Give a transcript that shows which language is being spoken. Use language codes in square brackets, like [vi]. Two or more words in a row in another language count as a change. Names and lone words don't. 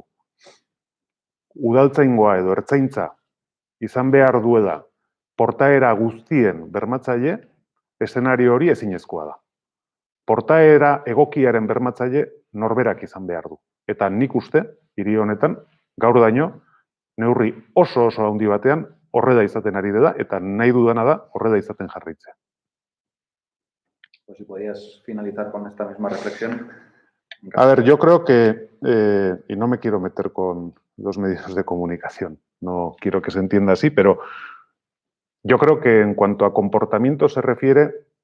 [eu] Udaltzaingoa edo ertzaintza izan behar duela portaera guztien bermatzaile, eszenario hori ezinezkoa da. Portaera egokiaren bermatzaile norberak izan behar du. Eta nik uste, hiri honetan, gaur daño, neurri oso handi batean horrela izaten ari dela, eta nahi dudana da horrela izaten jarraitzea. [es] Pues si podías finalizar con esta misma reflexión. A ver, yo creo que, y no me quiero meter con los medios de comunicación, no quiero que se entienda así, pero yo creo que en cuanto a comportamiento se refiere,